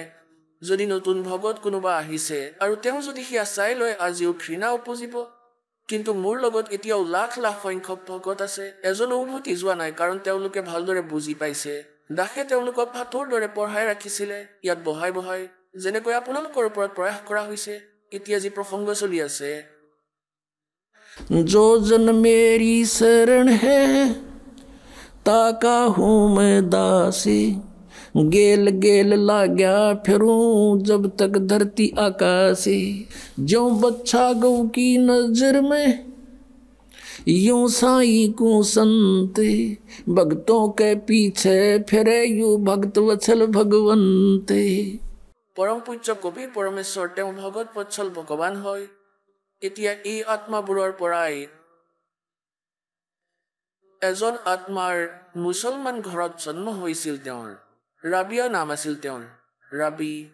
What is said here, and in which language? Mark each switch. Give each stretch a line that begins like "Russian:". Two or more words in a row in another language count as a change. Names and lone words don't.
Assamese: যদি নতুন ভগত কোনোবা আহিছে আৰু তেওঁ যদি সেয়া চাই লয় আজিও ঘৃণা উপজিব। কিন্তু মোৰ লগত এতিয়াও লাখ লাখ সংখ্যক ভগত আছে, এজনো উভতি যোৱা নাই, কাৰণ তেওঁলোকে ভালদৰে বুজি পাইছে। দাসে তেওঁলোকক ভাতৰ দৰে পঢ়াই ৰাখিছিলে, ইয়াত বহাই বহাই, যেনেকৈ আপোনালোকৰ ওপৰত প্ৰয়াস কৰা হৈছে। এতিয়া যি প্ৰসংগ চলি আছে,
Hindi: जो जन मेरी शरण है ताका हूँ मैं दासी, गेल गेल लाग्या फिरूं जब तक धरती आकाशी। ज्यों बच्चा गौ की नजर में यूं साई को संते, भक्तों के पीछे फिरे यू भक्त वत्सल भगवंते।
Assamese: পৰম পূজ্য কবিৰ পৰমেশ্বৰ তেওঁ ভগত বৎসল ভগৱান হয়। এতিয়া এই আত্মাবোৰৰ পৰাই এজন আত্মাৰ মুছলমান ঘৰত জন্ম হৈছিল। তেওঁৰ ৰাবিয়া নাম আছিল তেওঁৰ, ৰাবি।